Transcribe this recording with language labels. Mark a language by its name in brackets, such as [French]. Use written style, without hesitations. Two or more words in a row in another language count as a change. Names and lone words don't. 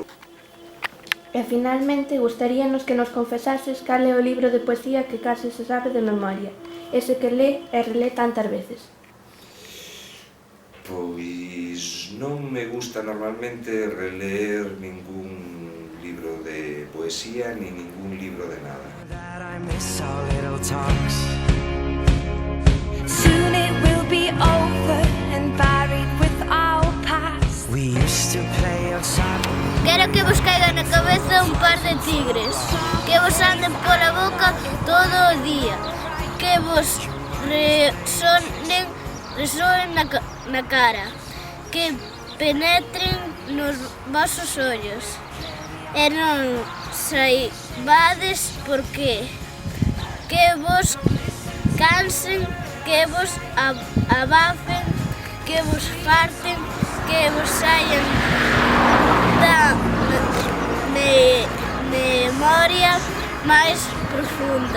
[Galician] E finalmente, gustaríanos que nos confesases cal é o libro de poesía que case se sabe de memoria, ese que lé e relé tantas veces. Pois non me gusta normalmente releer ningún libro de poesía ni ningún libro de nada. [English] Soon it will be over and buried with our past. We used to play outside. [Galician] Quero que vos caiga na cabeza un par de tigres, que vos anden pola boca todo o día, que vos resoen na cara, que penetren nos vosos ollos, e non saibades por qué, que vos cansen, que vos abafen, que vos farten, que vos saian da memoria máis profunda.